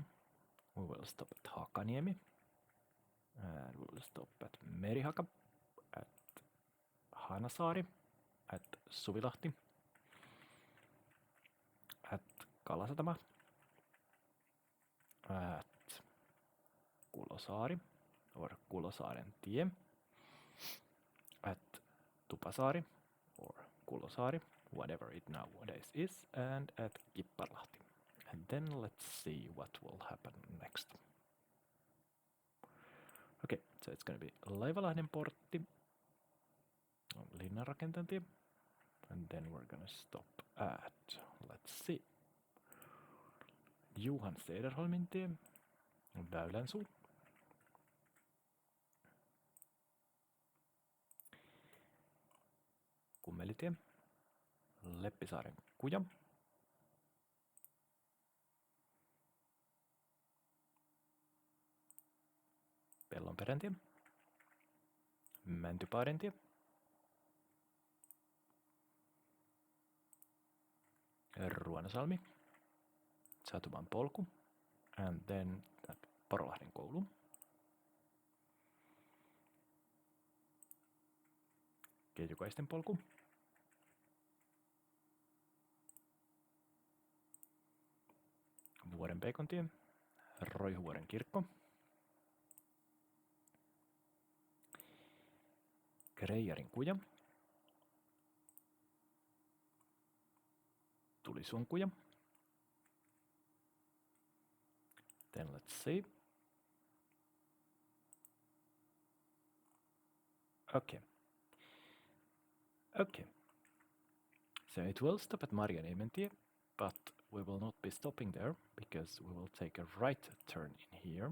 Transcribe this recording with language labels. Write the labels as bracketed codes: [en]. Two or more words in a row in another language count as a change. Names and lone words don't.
[en] We will stop at Hakaniemi. And we'll stop at Merihaka, at Hanasaari, at Suvilahti, at Kalasatama, at Kulosaari or Kulosaaren tie, at Tupasaari or Kulosaari, whatever it nowadays is, and at Kipparlahti. And then let's see what will happen next. Okay, so it's gonna be Laivalahden portti, Linnanrakentajan tie, and then we're gonna stop at, let's see, Johan Cederholmin tie, Väylänsuu, Kummelitie, Leppisaaren kuja, Pellonperän tie, Mäntypaaren tie, Ruonasalmi, Satumaan polku, and then at Porolahden koulu, Keijukaisten polku, Vuorenpeikon tie, Roihuvuoren kirkko, Kreijarin kuja, Tulisuon kuja. Then let's see. Okay. So it will stop at Marjaniemen tie, but we will not be stopping there because we will take a right turn in here.